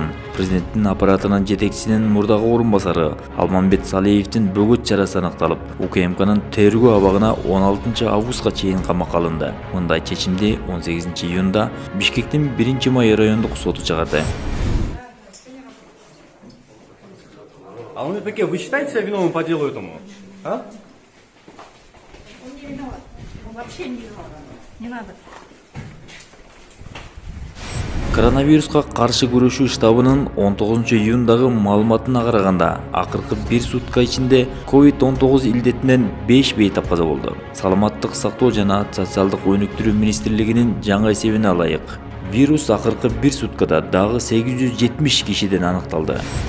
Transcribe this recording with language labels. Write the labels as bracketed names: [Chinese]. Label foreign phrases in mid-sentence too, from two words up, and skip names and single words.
[Kyrgyz] Президенттин аппаратынын жетекчисинин мурдагы орун басары Алмамбет Салиевдин бөгөт чарасы аныкталып, УКМКнын тергөө абагына 16 августка чейин камакка алынды. Мындай чечимди 18 июнда Бишкектин 1 май райондук соту чыгарды. [Russian] Алмамбет, вы считаете себя виновным по делу этому? А? Он не виноват. Он вообще не виноват. Не надо. [Kyrgyz] Коронавируска каршы күрөшүү штабынын 19 июндагы маалыматына караганда, акыркы 1 сутка ичинде COVID-19 илдетинен 5 бейтап каза болду. Саламаттык сактоо жана социалдык өнүктүрүү министрлигинин жаңы эсебине ылайык, вирус акыркы 1 суткада дагы 870 кишиден аныкталды.